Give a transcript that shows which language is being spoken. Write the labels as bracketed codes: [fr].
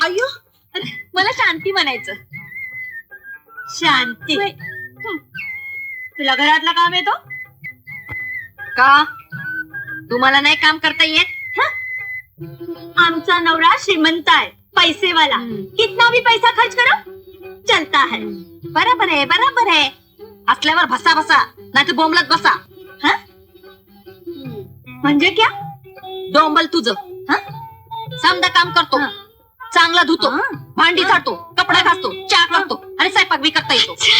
[mr] अयो, मला शांती म्हणायचं. शांती. तुला घरातला काम येतो का? तुम्हाला नाही काम करता येत? आमचा नवरा श्रीमंत आहे, पैसेवाला. [hi] कितना भी पैसा खर्च करो चलता है. [mr] बरोबर आहे, बरोबर आहे. असल्यावर भसा बसा, नाही तर बोंबलत बसा. [hi] म्हणजे क्या? [mr] डोंबल तुझं. समजा काम करतो, चांगला धुतो, भांडी झाडतो, कपडा घासतो, चहा करतो आणि स्वयंपाक बी करता येतो.